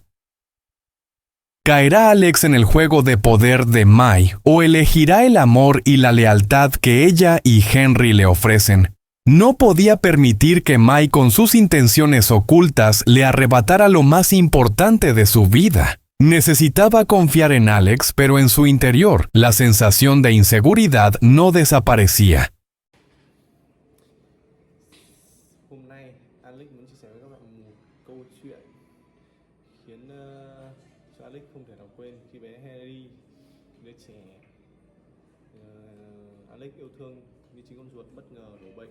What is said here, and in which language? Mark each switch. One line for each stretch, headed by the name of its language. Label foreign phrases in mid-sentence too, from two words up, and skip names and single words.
Spanish: ¿Caerá Alex en el juego de poder de Mai, o elegirá el amor y la lealtad que ella y Henry le ofrecen? No podía permitir que Mai, con sus intenciones ocultas, le arrebatara lo más importante de su vida. Necesitaba confiar en Alex, pero en su interior, la sensación de inseguridad no desaparecía.
Vietnamese: Hôm nay Alex muốn chia sẻ với các bạn một câu chuyện khiến cho Alex không thể nào quên khi bé Harry, đứa trẻ Alex yêu thương như chính con ruột, bất ngờ đổ bệnh.